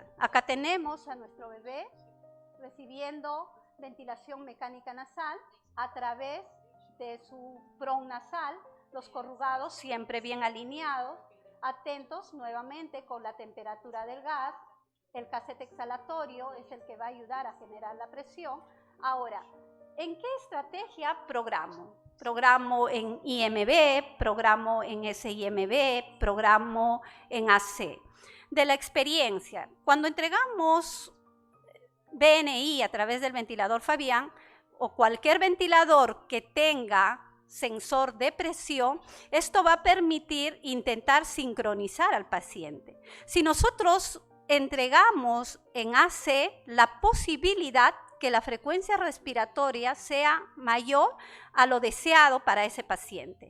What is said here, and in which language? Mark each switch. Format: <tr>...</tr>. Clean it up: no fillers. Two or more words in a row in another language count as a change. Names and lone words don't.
<es>Acá tenemos a nuestro bebé recibiendo ventilación mecánica nasal a través de su PRON nasal, los corrugados siempre bien alineados, atentos nuevamente con la temperatura del gas. El cassette exhalatorio es el que va a ayudar a generar la presión. Ahora, ¿En qué estrategia programo? Programo en IMB, programo en SIMB, programo en AC. De la experiencia, cuando entregamos BNI a través del ventilador Fabián o cualquier ventilador que tenga sensor de presión, esto va a permitir intentar sincronizar al paciente. Si nosotros entregamos en AC, la posibilidad que la frecuencia respiratoria sea mayor a lo deseado para ese paciente.</es>